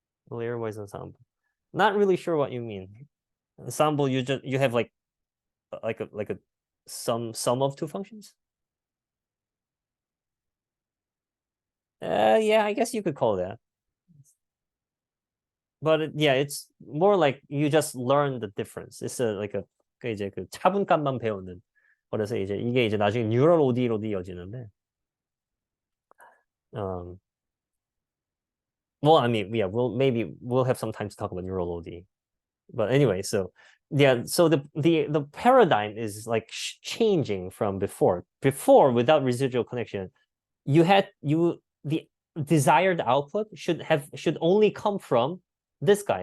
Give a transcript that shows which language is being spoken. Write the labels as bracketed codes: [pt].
[en] Layer-wise ensemble. Not really sure what you mean. Ensemble, you have like a sum of two functions. Yeah, I guess you could call that. But yeah, it's more like you just learn the difference. It's like a [ko] 이제 그 차분값만 배우는. 그래서 이게 이제 나중에 뉴럴 OD로 이어지는데. [en] Well, I mean, yeah, we'll have some time to talk about neural OD. But anyway, so yeah, so the paradigm is like changing from before. Before, without residual connection, the desired output should only come from this guy.